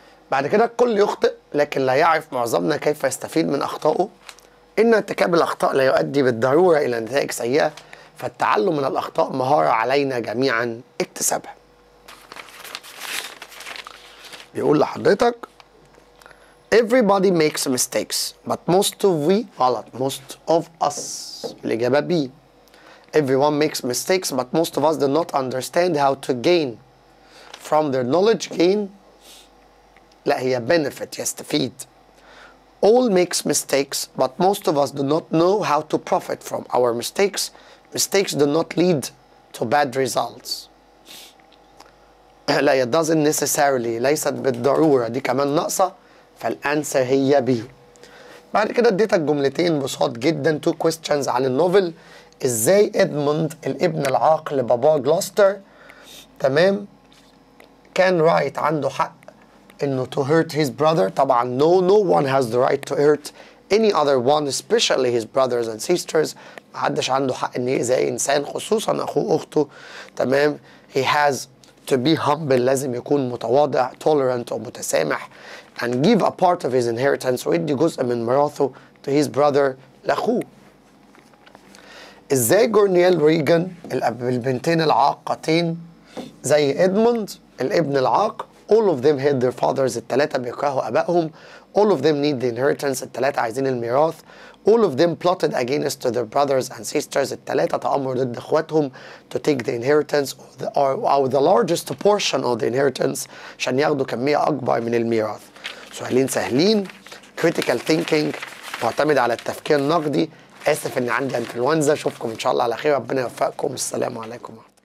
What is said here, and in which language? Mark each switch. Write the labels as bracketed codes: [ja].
[ar] بعد كده الكل يخطئ لكن لا يعرف معظمنا كيف يستفيد من أخطائه. إن ارتكاب الأخطاء لا يؤدي بالضرورة إلى نتائج سيئة فالتعلم من الأخطاء مهارة علينا جميعا اكتسابها. بيقول لحضرتك [en] everybody makes mistakes but most of we [ar] غلط [en] most of us [ar] الإجابة B. [en] Everyone makes mistakes but most of us do not understand how to gain from their knowledge. [ar] gain لا هي benefit يستفيد. [en] All makes mistakes but most of us do not know how to profit from our mistakes. Mistakes do not lead to bad results. [ar] لا [en] it doesn't necessarily [ar] ليست بالضرورة دي كمان ناقصة فالأنسر هي B. بعد كده اديتك جملتين بساط جدا [en] two questions [ar] عن النوفل. ازاي ادموند الابن العاق لباباه جلوستر تمام كان رايت عنده حق انه [en] to hurt his brother. طبعا no one has the right to hurt any other one especially his brothers and sisters. [ar] محدش عنده حق ان يأذي اي انسان خصوصا اخوه اخته تمام. [en] he has to be humble [ar] لازم يكون متواضع [en] tolerant [ar] ومتسامح [en] and give a part of his inheritance [ar] ويدي جزء من ميراثه [en] to his brother [ar] لاخوه. ازاي جورنيال ريجان البنتين العاقتين زي ادموند الابن العاق [en] all of them hate their fathers [ar] التلاتة بيكرهوا ابائهم. [en] all of them need the inheritance [ar] التلاتة عايزين الميراث. [en] all of them plotted against their brothers and sisters [ar] التلاتة تأمروا ضد اخواتهم [en] to take the inheritance or the largest portion of the inheritance [ar] عشان ياخدوا كمية أكبر من الميراث. سؤالين سهلين critical thinking معتمد على التفكير النقدي. آسف إن عندي انفلونزا. أشوفكم إن شاء الله على خير. ربنا يوفقكم. السلام عليكم.